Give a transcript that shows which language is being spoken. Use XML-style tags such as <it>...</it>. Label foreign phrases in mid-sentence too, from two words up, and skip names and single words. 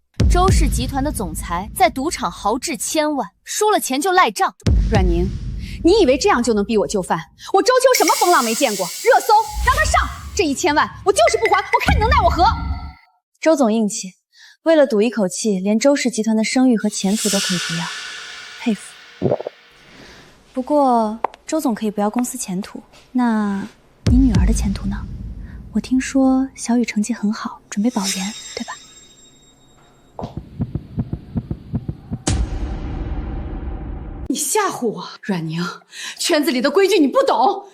<zh>周氏集團的總裁在賭場豪擲1000萬，輸了錢就賴賬。阮寧，你以為這樣就能逼我就範？我周秋什麼風浪沒見過？熱搜讓他上，這1000萬我就是不還，我看你能奈我何？周總硬氣，為了賭一口氣，連周氏集團的聲譽和前途都可以不要，佩服。不过周总可以不要公司前途，那你女儿的前途呢？我听说小雨成绩很好，准备保研，对吧？你吓唬我，阮宁，圈子里的规矩你不懂。</zh>